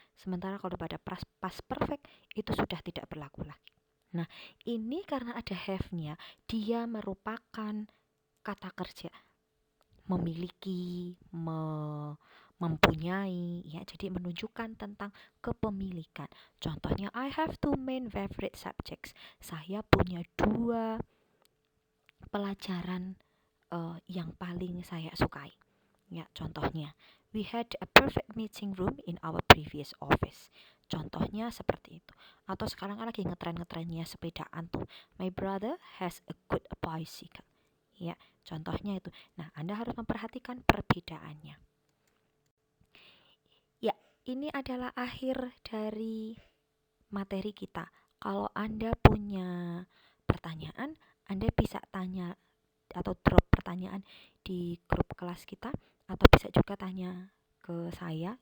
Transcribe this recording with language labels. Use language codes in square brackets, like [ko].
[id] Sementara kalau pada past perfect itu sudah tidak berlaku lagi. Nah, ini karena ada have-nya, dia merupakan kata kerja memiliki, mempunyai, ya. Jadi menunjukkan tentang kepemilikan. Contohnya [en] I have two main favorite subjects. [id] Saya punya dua pelajaran yang paling saya sukai. Ya, contohnya, [en] we had a perfect meeting room in our previous office. [id] Contohnya seperti itu. Atau sekarang lagi ngetren-ngetrennya sepedaan tuh. [en] My brother has a good bicycle. [id] Ya, contohnya itu. Nah, Anda harus memperhatikan perbedaannya. Ya, ini adalah akhir dari materi kita. Kalau Anda punya pertanyaan, Anda bisa tanya atau drop pertanyaan di grup kelas kita, atau bisa juga tanya ke saya.